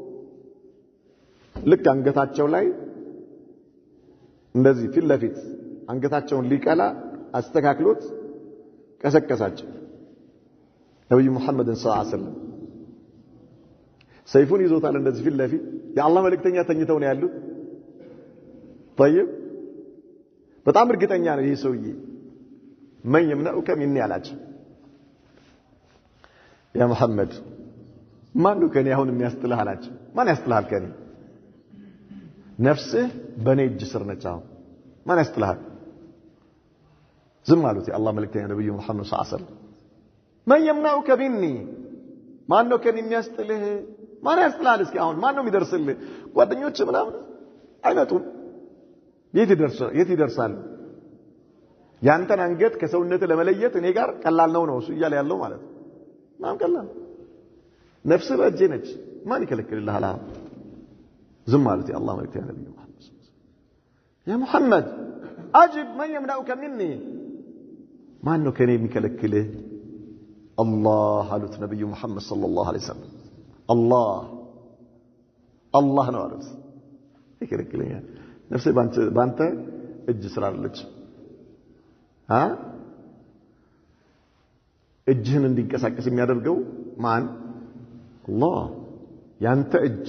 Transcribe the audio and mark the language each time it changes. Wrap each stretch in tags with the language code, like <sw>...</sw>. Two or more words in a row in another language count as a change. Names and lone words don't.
<am>ልክ አንገታቸው ላይ እንደዚህ ፊት ለፊት አንገታቸውን ሊቀላ አስተካክሎት ቀሰቀሳቸው ነብዩ መሐመድን</am> <ar>صلى الله عليه وسلم</ar> <am>ሰይፉን ይዞታል እንደዚህ ፊት ለፊት የአላህ መልእክተኛ ተኝተው ነው ያሉት طيب በጣም እርግጠኛ ነው ይሄ ሰውዬ ማን</am> <ar>يمنعك مني</ar> <am>አላቸው ያ መሐመድ ማን ነው ከኔ አሁን የሚያስጥልህ አላቸው ማን ያስጥልሃል ከኔ ነፍስህ በኔ እጅ ስር ነች አሁን ማን ያስጥልሃል ዝም አሉት የአላህ መልእክተኛ ነብዩ መሐመድ</am> <ar>صلى الله عليه وسلم</ar> <am>ማን يمنعك مني ማን ነው ከኔ የሚያስጥልህ ማን ያስጥልሃል እስኪ አሁን ማን ነው የሚደርስልህ ጓደኞች ምናምን አይመጡም የት ይደርሳል ያንተን አንገት ከሰውነት ለመለየት እኔ ጋር ቀላል ነው እሱ እያለ ያለው ማለት ነው ማን ቀላል ነፍስ በእጄ ነች ማን ይከለክልልሃል ዝም አሉት የአላህ መልእክተኛ ነብዩ መሐመድ ያ መሐመድ አጅብ ማን</am> <ar>يمنعك مني</ar> <am>ማን ነው ከኔ የሚከለክልህ አላህ አሉት ነብዩ መሐመድ</am> <ar>صلى الله عليه وسلم</ar> <am>አላህ ነው አሉት ይከለክለኛል ነፍሴ ባንተ እጅ ስር አለች እጅህን እንዲንቀሳቀስ የሚያደርገው ማን አላህ ያንተ እጅ</am>